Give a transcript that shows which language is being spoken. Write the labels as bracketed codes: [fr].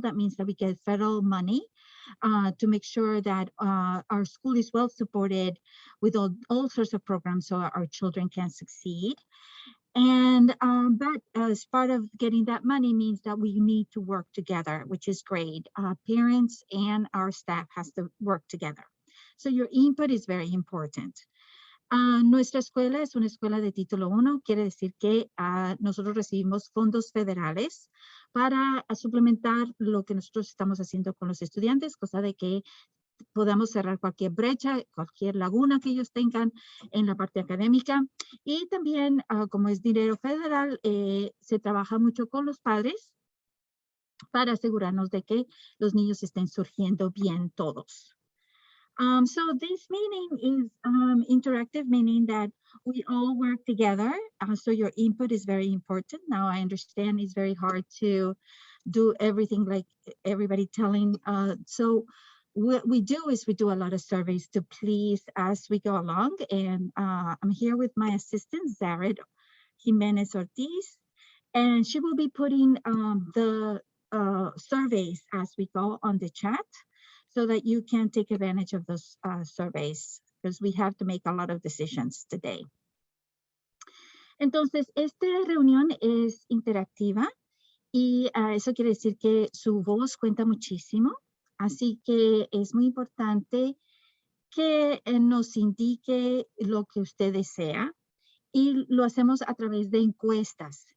[en] That means that we get federal money to make sure that our school is well supported with all sorts of programs so our children can succeed. And but as part of getting that money means that we need to work together, which is great. Parents and our staff has to work together. So your input is very important. [es] Nuestra escuela es una escuela de título 1, quiere decir que nosotros recibimos fondos federales para suplementar lo que nosotros estamos haciendo con los estudiantes, cosa de que podamos cerrar cualquier brecha, cualquier laguna que ellos tengan en la parte académica. Y también, como es dinero federal, se trabaja mucho con los padres para asegurarnos de que los niños estén surgiendo bien todos. [en] So this meeting is interactive, meaning that we all work together. So your input is very important. Now I understand it's very hard to do everything like everybody telling. So what we do is we do a lot of surveys to please as we go along. And I'm here with my assistant, Zared Jimenez Ortiz, and she will be putting the surveys as we go on the chat so that you can take advantage of those surveys because we have to make a lot of decisions today. [es] Entonces, esta reunión es interactiva y eso quiere decir que su voz cuenta muchísimo. Así que es muy importante que nos indique lo que usted desea y lo hacemos a través de encuestas.